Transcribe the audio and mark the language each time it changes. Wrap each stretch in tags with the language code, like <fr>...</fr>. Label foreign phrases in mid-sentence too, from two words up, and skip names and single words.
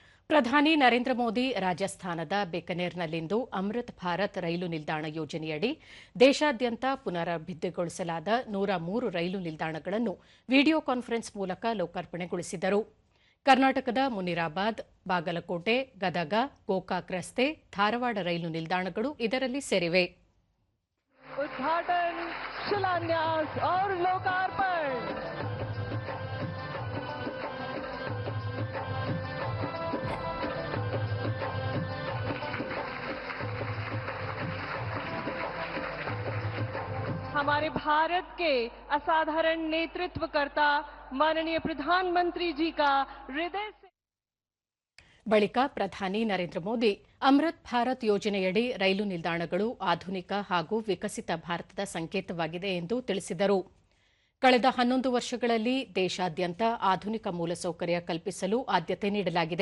<kn>ಪ್ರಧಾನಿ ನರೇಂದ್ರ ಮೋದಿ ರಾಜಸ್ಥಾನದ ಬಿಕನೇರ್ನಲ್ಲಿಂದು ಅಮೃತ್ ಭಾರತ್ ರೈಲು ನಿಲ್ದಾಣ ಯೋಜನೆಯಡಿ ದೇಶಾದ್ಯಂತ ಪುನರಭಿವೃದ್ಧಿಗೊಳಿಸಲಾದ 103 ರೈಲು ನಿಲ್ದಾಣಗಳನ್ನು ವಿಡಿಯೋ ಕಾನ್ಫರೆನ್ಸ್ ಮೂಲಕ ಲೋಕಾರ್ಪಣೆಗೊಳಿಸಿದರು. ಕರ್ನಾಟಕದ ಮುನಿರಾಬಾದ್, ಬಾಗಲಕೋಟೆ, ಗದಗ, ಗೋಕಾಕ್ ರಸ್ತೆ, ಧಾರವಾಡ ರೈಲು ನಿಲ್ದಾಣಗಳು ಇದರಲ್ಲಿ ಸೇರಿವೆ.</kn> <hi>उद्घाटन, शिलान्यास और लोकार्पण। हमारे भारत के असाधारण नेतृत्वकर्ता माननीय प्रधानमंत्री जी का हृदय से</hi> <kn>ಬಳಿಕ ಪ್ರಧಾನಿ ನರೇಂದ್ರ ಮೋದಿ ಅಮೃತ್ ಭಾರತ್ ಯೋಜನೆಯಡಿ ರೈಲು ನಿಲ್ದಾಣಗಳು ಆಧುನಿಕ ಹಾಗೂ ವಿಕಸಿತ ಭಾರತದ ಸಂಕೇತವಾಗಿದೆ ಎಂದು ತಿಳಿಸಿದರು. ಕಳೆದ 11 ವರ್ಷಗಳಲ್ಲಿ ದೇಶಾದ್ಯಂತ ಆಧುನಿಕ ಮೂಲಸೌಕರ್ಯ ಕಲ್ಪಿಸಲು ಆದ್ಯತೆ ನೀಡಲಾಗಿದೆ.</kn>